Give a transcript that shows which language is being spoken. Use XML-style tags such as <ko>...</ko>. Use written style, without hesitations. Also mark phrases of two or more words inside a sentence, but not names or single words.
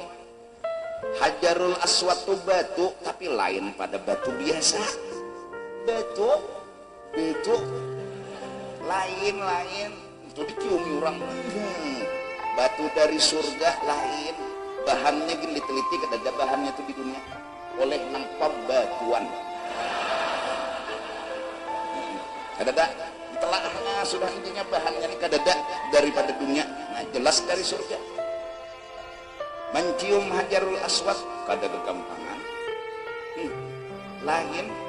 <id>Hajarul Aswad itu batu, tapi lain pada batu biasa. Batu, lain. Itu dicium orang. Batu dari surga lain. Bahannya gini diteliti, ada bahannya itu di dunia. Oleh nampak batuan.</id> <bjn>Kadada telahnya sudah intinya bahannya ini kadada daripada dunia. Nah jelas dari surga. Mencium Hajarul Aswad kada kegampangan. Lain.</bjn>